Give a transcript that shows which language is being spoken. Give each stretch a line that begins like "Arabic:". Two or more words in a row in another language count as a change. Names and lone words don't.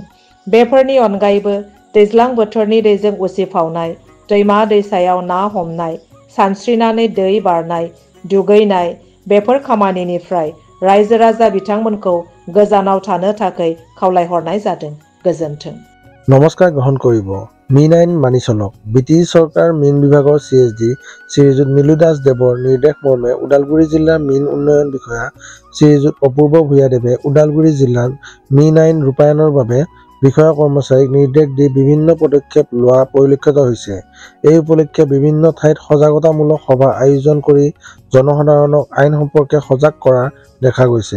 Bodo: बेफोरनि अनगायैबो दैज्लां बोथोरनि दैजों उसिफावनाय, दैमा दैसायाव ना हमनाय, सानस्रिनानै दै बारनाय, दुगैनाय बेफोर खामानिनिफ्राय रायजो राजा बिथांमोनखौ गोजानाव थानो थाखाय खावलायहरनाय जादों। गोजोन्थों।
Assamese: নমস্কাৰ গ্ৰহণ কৰিব। মীন আইন মানি চলক। বিটিচি চৰকাৰ মীন विभागৰ CHD শ্ৰীযুত নীলু দাস দেৱৰ নিৰ্দেশ মৰ্মে ওদালগুৰি জিলাৰ মীন উন্নয়ন বিষয়া শ্ৰীযুত অপূৰ্ব ভূঞাদেৱে ওদালগুৰি জিলাত মীন আইন ৰূপায়ণৰ বাবে বিষয়া কৰ্মচাৰীক নিৰ্দেশ দি বিভিন্ন পদক্ষেপ লোৱা পৰিলক্ষিত হৈছে। এই উপলক্ষে বিভিন্ন ঠাইত সজাগতামূলক সভা আয়োজন কৰি জনসাধাৰণক আইন সম্পৰ্কে সজাগ কৰা দেখা গৈছে।